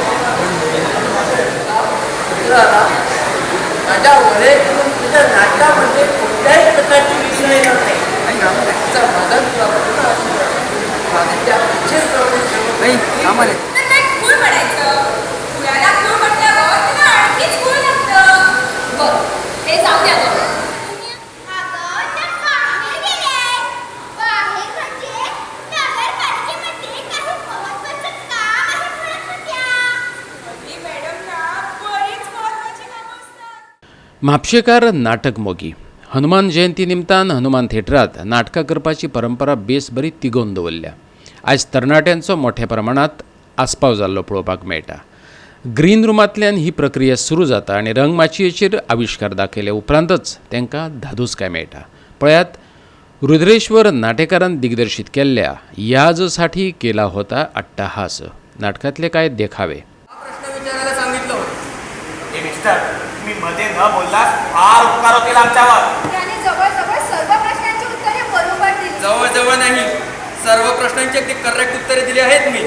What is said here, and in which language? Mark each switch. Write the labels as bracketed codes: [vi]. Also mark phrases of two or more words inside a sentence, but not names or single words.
[mr] माझ्या वरे करून तुझ्या नाटकामध्ये कोणत्याही प्रकारची विघ्न येणार नाही आणि माझा तुला पूर्ण आशीर्वाद माझ्या त्या नाही आम्हाला फूल म्हणायचं फुलाला फूल म्हटल्यावर तुला आणखीच फूल लागतं। बघ हे जाऊ द्या बघ [kok] म्हापशेकार नाटक मोगी हनुमान जयंती निमतान हनुमान थिएटरात नाटकां करपाची परंपरा बेस बरी तिगोवन दवरल्या। आज तरणाट्यांचो मोठ्या प्रमाणात आस्पाव जाल्लो पळोवपाक मेळटा। ग्रीन रुमांतल्यान ही प्रक्रिया सुरू जाता आणि रंगमाचयेचेर आविष्कार दाखयल्या उपरांतच तांकां धादोसकाय मेळटा। पळयात रुद्रेश्वर नाटेकारान दिग्दर्शीत केल्ल्या याजसाठी केला होता अट्टहास नाटकातले काय देखावे। [mr] प्रश्न विचारायला सांगितलं होतं। हे मिस्टर मी मध्ये न बोललास फार उपकार होतील आमच्यावर। त्याने जवळजवळ सर्व प्रश्नांची उत्तरे बरोबर दिली। जवळ नाही, सर्व प्रश्नांची अगदी करेक्ट उत्तरे दिली आहेत मी।